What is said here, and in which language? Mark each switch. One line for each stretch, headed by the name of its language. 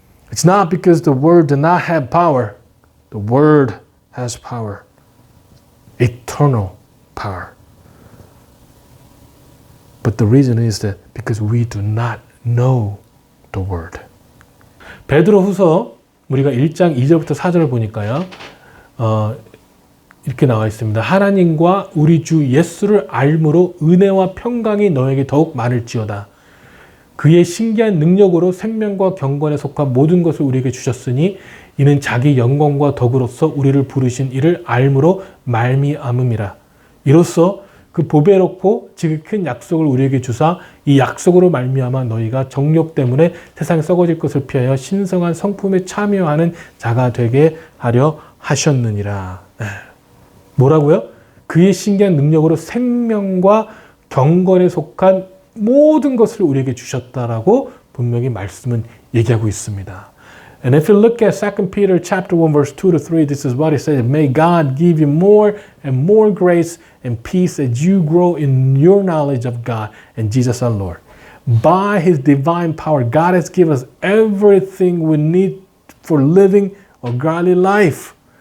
English: It's not because the Word does not have power. The Word has power. Eternal power. But the reason is that because we do not know the Word.
Korean: 베드로후서 우리가 1장 2절부터 4절을 보니까요. 이렇게 나와 있습니다. 하나님과 우리 주 예수를 알므로 은혜와 평강이 너에게 더욱 많을지어다. 그의 신기한 능력으로 생명과 경건에 속한 모든 것을 우리에게 주셨으니 이는 자기 영광과 덕으로서 우리를 부르신 이를 알므로 말미암음이라. 이로써 그 보배롭고 지극히 큰 약속을 우리에게 주사 이 약속으로 말미암아 너희가 정욕 때문에 세상에 썩어질 것을 피하여 신성한 성품에 참여하는 자가 되게 하려 하셨느니라. 뭐라고요? 그의 신기한 능력으로 생명과 경건에 속한 모든 것을 우리에게 주셨다라고 분명히 말씀은 얘기하고 있습니다.
English: And if you look at 2 Peter chapter 1 verse 2 to 3, this is what it says. May God give you more and more grace and peace as you grow in your knowledge of God and Jesus our Lord. By His divine power, God has given us everything we need for living a godly life.